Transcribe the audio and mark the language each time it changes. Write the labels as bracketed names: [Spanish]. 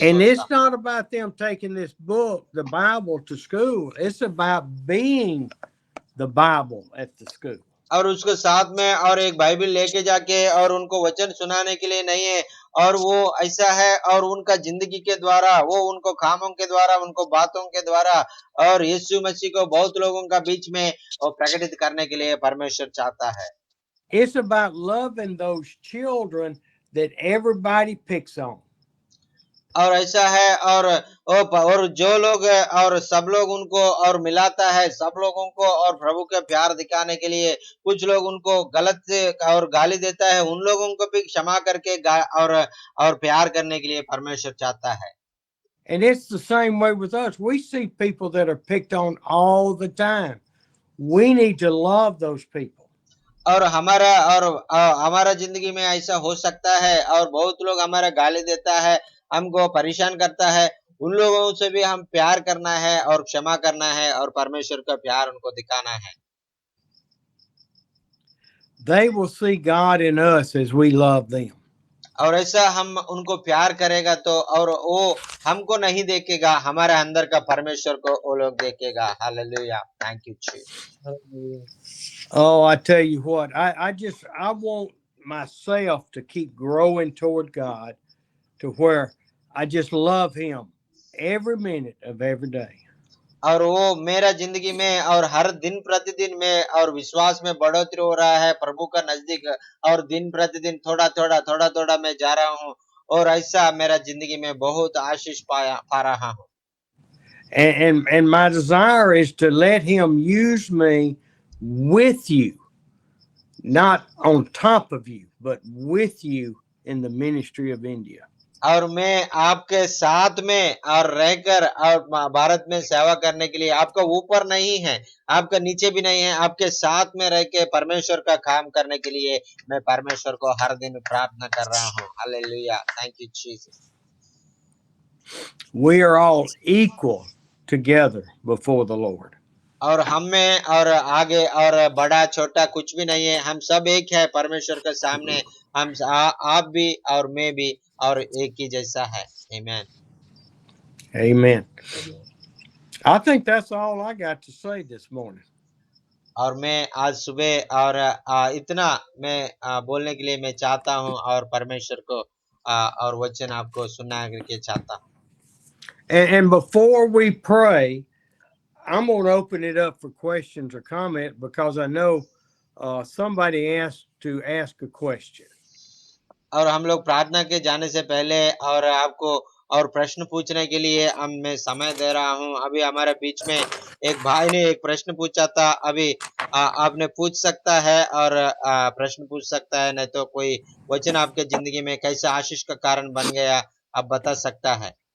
[English] And [Hindi] सोचता [English] it's not about them taking this book, the Bible, to school. It's about being the Bible at the school. [Hindi] और उसको साथ में और एक बाइबल लेके जाके और उनको वचन सुनाने के लिए नहीं है, और वो ऐसा है और उनका जिंदगी के द्वारा, वो उनको कामों के द्वारा, उनको बातों के द्वारा और यीशु मसीह को बहुत लोगों का बीच में वो प्रकटित करने के लिए परमेश्वर चाहता है। [English] It's about loving those children that everybody picks on. [Hindi] और ऐसा है और जो लोग और सब लोग उनको और मिलाता है सब लोगों को, और प्रभु का प्यार दिखाने के लिए कुछ लोग उनको गलत से और गाली देता है, उन लोगों को भी क्षमा करके और प्यार करने के लिए परमेश्वर चाहता है। [English] And it's the same way with us. We see people that are picked on all the time. We need to love those people. [Hindi] और हमारा जिंदगी में ऐसा हो सकता है, और बहुत लोग हमारा गाली देता है, हमको परेशान करता है, उन लोगों से भी हम प्यार करना है और क्षमा करना है और परमेश्वर का प्यार उनको दिखाना है। [English] They will see God in us as we love them. [Hindi] और ऐसा हम उनको प्यार करेगा तो और वो हमको नहीं देखेगा, हमारे अंदर का परमेश्वर को वो लोग देखेगा। [English] Hallelujah, thank you Jesus. Oh, I tell you what, I want myself to keep growing toward God to where I just love Him every minute of every day. [Hindi] और वो मेरा जिंदगी में और हर दिन प्रतिदिन में और विश्वास में बढ़ोतरी हो रहा है प्रभु का नजदीक, और दिन प्रतिदिन थोड़ा थोड़ा मैं जा रहा हूँ, और ऐसा मेरा जिंदगी में बहुत आशीष पा रहा हूँ। [English] And my desire is to let Him use me with you, not on top of you, but with you in the ministry of India. [Hindi] और मैं आपके साथ में और रहकर और भारत में सेवा करने के लिए, आपका ऊपर नहीं है, आपका नीचे भी नहीं है, आपके साथ में रह के परमेश्वर का काम करने के लिए मैं परमेश्वर को हर दिन प्रार्थना कर रहा हूँ। [English] Hallelujah, thank you Jesus. We are all equal together before the Lord. [Hindi] और हम में और आगे और बड़ा छोटा कुछ भी नहीं है, हम सब एक है परमेश्वर के सामने, हम आप भी और मैं भी और एक ही जैसा है। आमीन। [English] Amen. I think that's all I got to say this morning. [Hindi] और मैं आज सुबह और इतना मैं बोलने के लिए मैं चाहता हूँ, और परमेश्वर को और वचन आपको सुना करके चाहता हूँ। [English] And before we pray, I'm going to open it up for questions or comment because I know somebody asked to ask a question. [Hindi] और हम लोग प्रार्थना के जाने से पहले और आपको और प्रश्न पूछने के लिए मैं समय दे रहा हूँ। अभी हमारे बीच में एक भाई ने एक प्रश्न पूछा था, अभी आपने पूछ सकता है और प्रश्न पूछ सकता है, नहीं तो कोई वचन आपके जिंदगी में कैसे आशीष का कारण बन गया आप बता सकता है।